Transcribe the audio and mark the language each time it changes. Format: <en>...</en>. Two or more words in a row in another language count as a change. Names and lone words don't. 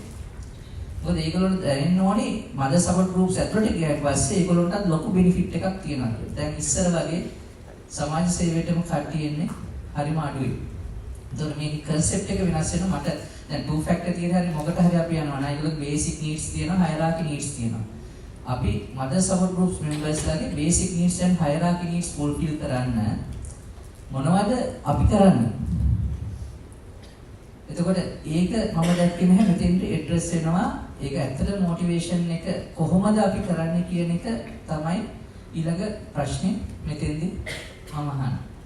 <si>මොකද ඒගොල්ලන්ට දැනෙන්න ඕනේ</si> <en>mother support groups</en> <si>ඇතුළට ගියාට පස්සේ ඒගොල්ලන්ට ලොකු බෙනිෆිට් එකක් තියෙනවා කියලා. දැන් ඉස්සර වගේ සමාජ සේවයටම කට්ටිය එන්නේ හරිම අඩුයි. ඒතකොට මේකේ concept එක වෙනස් වෙනවා. මට දැන්</si> <en>two factor</en> <si>තියෙන හැරි මොකට හරි අපි යනවා නේද? ඒගොල්ලෝ</si> <en>basic needs</en> <si>තියෙනවා,</si> <en>hierarchy needs</en> <si>තියෙනවා. අපි</si> <en>mother support groups members</en> <si>ලාගේ</si> <en>basic needs and hierarchy needs fulfill</en> <si>කරන්න මොනවද අපි කරන්නේ? එතකොට ඒක මම දැක්කේ නැහැ මෙතෙන්ට ඇඩ්‍රස් වෙනවා. ඒක ඇත්තට මොටිවේෂන් එක කොහොමද අපි කරන්නේ කියන එක තමයි ඊළඟ ප්‍රශ්නේ මෙතෙන්දී මම අහන්නේ.</si>